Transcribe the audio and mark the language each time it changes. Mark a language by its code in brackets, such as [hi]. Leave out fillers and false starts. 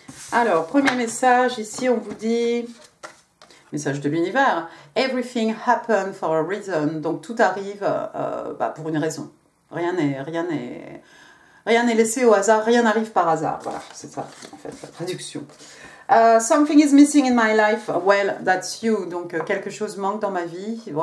[fr] Alors, premier message, ici on vous dit, message de l'univers, [en] everything happened for a reason, [fr] donc tout arrive pour une raison. Rien n'est laissé au hasard, rien n'arrive par hasard. Voilà, c'est ça en fait la traduction. [en] Something is missing in my life, well, that's you. [fr] Donc quelque chose manque dans ma vie.